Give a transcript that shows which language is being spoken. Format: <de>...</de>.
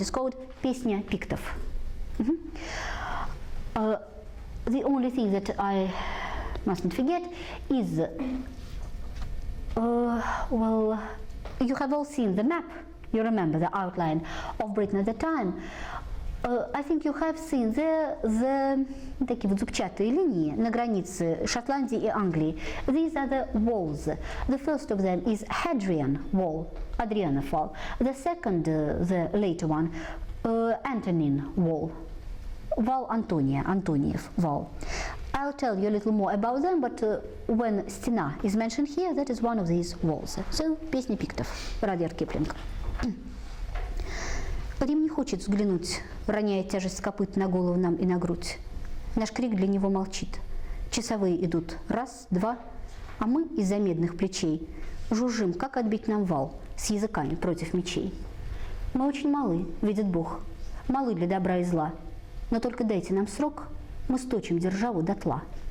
<en>It's called «Песня пиктов». The only thing that I mustn't forget is, well, you have all seen the map. You remember the outline of Britain at the time. I think you have seen the</en> <ru>такие вот зубчатые линии на границе Шотландии и Англии.</ru> <en>These are the walls. The first of them is Hadrian Wall, Adrianov Wall. The second, the later one, Antonine Wall, Вал Антония, Антониев Wall. I'll tell you a little more about them, but when стена is mentioned here, that is one of these walls. So, «Песня пиктов», Rudyard Kipling.</en> <ru>Рим не хочет взглянуть, роняя тяжесть копыт на голову нам и на грудь. Наш крик для него молчит. Часовые идут, раз, два, а мы из-за медных плечей жужжим, как отбить нам вал с языками против мечей. Мы очень малы, видит Бог, малы для добра и зла, но только дайте нам срок, мы сточим державу дотла.</ru>